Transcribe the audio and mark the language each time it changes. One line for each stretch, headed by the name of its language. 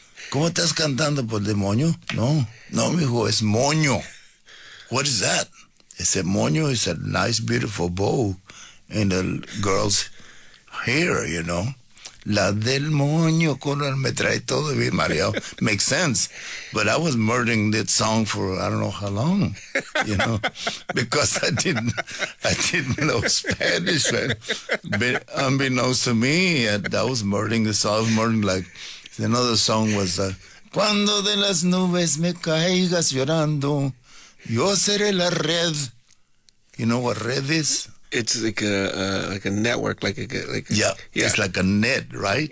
Spanish: ¿Cómo estás cantando por demonio? No, no, mijo, es moño.
English: What is that? He said, moño is a nice, beautiful bow in the girl's hair, you know.
Spanish: La del moño color me trae todo bien, Mario.
English: Makes sense. But I was murdering that song for I don't know how long, you know, because I didn't know Spanish. Right? Unbeknownst to me, I was murdering the song. I was murdering like... Another song was,
Spanish: Cuando de las nubes me caigas llorando, yo seré la red.
English: You know what red is? It's like a network, like a yeah, yeah, it's like a net, right?